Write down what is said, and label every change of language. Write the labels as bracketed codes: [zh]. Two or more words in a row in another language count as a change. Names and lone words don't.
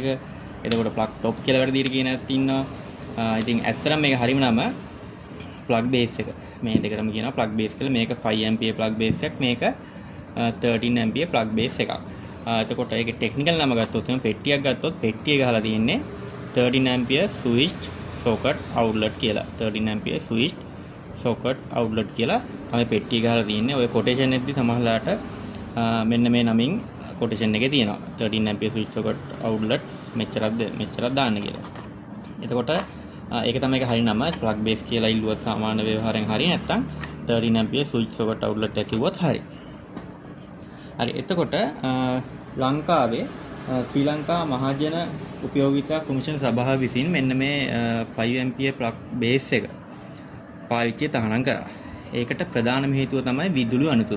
[si] එතකොට [en] plug top [si] කියලා වැඩිදියට කියන ඇත් ඉන්නවා. ඉතින් ඇත්තටම මේක හරිම නම [en] plug base [si] එක. මේ දෙකටම කියනවා [en] plug base [si] කියලා. මේක [en] 5 ampere plug base [si] එකක්. මේක [en] 13 ampere plug base [si] එකක්. එතකොට ඒකේ ටෙක්නිකල් නම ගත්තොත් එහෙනම් පෙට්ටියක් ගත්තොත් පෙට්ටිය ගහලා තියෙන්නේ [en] 13 ampere switched socket outlet [si] කියලා. [en] 13 ampere switched socket outlet [si] කියලා තමයි පෙට්ටිය ගහලා තියෙන්නේ. ඔය කොටේෂන් එකදී සමහරලාට මෙන්න මේ නමින් කොටේෂන් එකේ තියෙනවා. [en] 13 ampere switched socket outlet [si] මෙච්චරක් දාන්න කියලා. එතකොට ඒක තමයි ඒක හරිය නම [en] plug base [si] කියලා ඉල්ලුවත් සාමාන්‍ය ව්‍යවහාරයෙන් හරිය නැත්නම් [en] 13 ampere switched socket outlet [si] එක කිව්වොත් හරියි. හරි එතකොට ලංකාවේ ශ්‍රී ලංකා මහජන උපයෝගිතා කොමිෂන් සභාව විසින් මෙන්න මේ [en] 5 ampere plug base [si] එක පාවිච්චිය තහනම් කරා. ඒකට ප්‍රධානම හේතුව තමයි විදුලි අනතුරු.